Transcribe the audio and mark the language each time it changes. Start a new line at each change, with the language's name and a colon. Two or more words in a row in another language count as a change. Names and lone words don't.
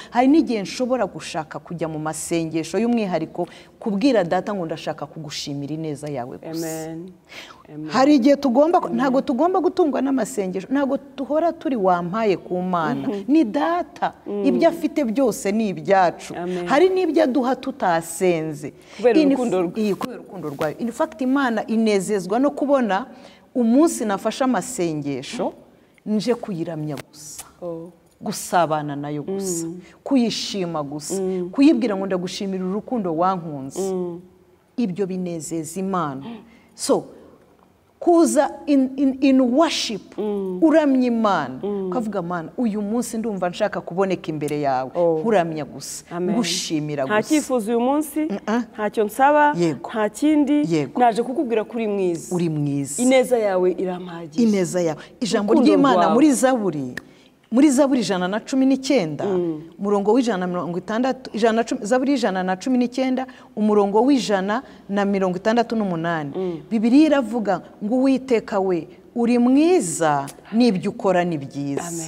Kinyarwanda: Hari n'igihe nshobora gushaka kujya mu masengesho y'umwihariko, kubwira Data ngo ndashaka kugushimira ineza yawe gusa. Hari igihe ntabwo tugomba gutungwa n'amasengesho, ntabwo tuhora turi wampaye ku Mana. Ni Data, ibyo afite byose ni ibyacu. Hari n'ibyo aduha tutasenze kubera urukundo rwayo.
English: In fact
Kinyarwanda: Imana inezezwa no kubona umunsi nafashe amasengesho nje kuyiramya gusa, gusabana nayo gusa, kuyishima gusa, kuyibwira ngo ndagushimira urukundo wankunze. Ibyo binezeza Imana. So kuza
English: in worship,
Kinyarwanda: uramya Imana, ukavuga Mana uyu munsi ndumva nshaka kuboneka imbere yawe, uramya gusa, gushimira gusa. Nta cyifuzo uyu munsi, ntacyo nsaba, nta kindi, naje kukubwira ko uri mwiza. Uri mwiza. Ineza yawe irampagije. Ineza yawe. Ijambo ry'Imana muri Zaburi 119, umurongo w'160, Zaburi 119, umurongo w'168, Bibiliya iravuga ngo Uwiteka we uri mwiza, n'ibyo ukora ni byiza.